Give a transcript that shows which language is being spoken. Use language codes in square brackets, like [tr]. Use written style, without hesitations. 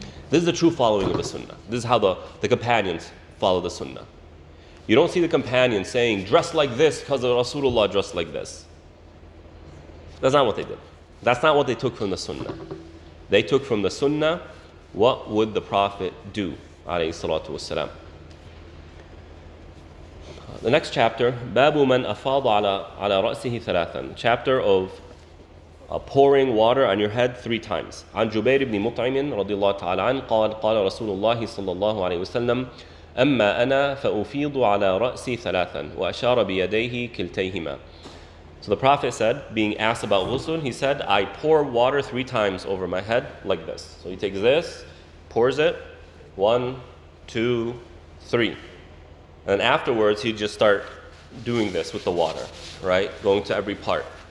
[en] This is the true following of the sunnah. This is how the companions follow the sunnah. You don't see the companions saying, dress like this because the Rasulullah dressed like this. That's not what they did. That's not what they took from the sunnah. They took from the sunnah, what would the Prophet do? Alayhi salatu wassalam. The next chapter, [ar] باب من أفاض على رأسه ثلاثا. [en] Chapter of pouring water on your head 3 times. [ar] عن جبير بن مطعم رضي الله تعالى عنه قال قال رسول الله صلى الله عليه وسلم أما أنا فأفيض على رأسي ثلاثا وأشار بيديه كلتيهما. [en] So the Prophet said, being asked about ghusl, he said, I pour water 3 times over my head like this. So he takes this, pours it, 1, 2, 3. And afterwards, he'd just start doing this with the water, right? Going to every part.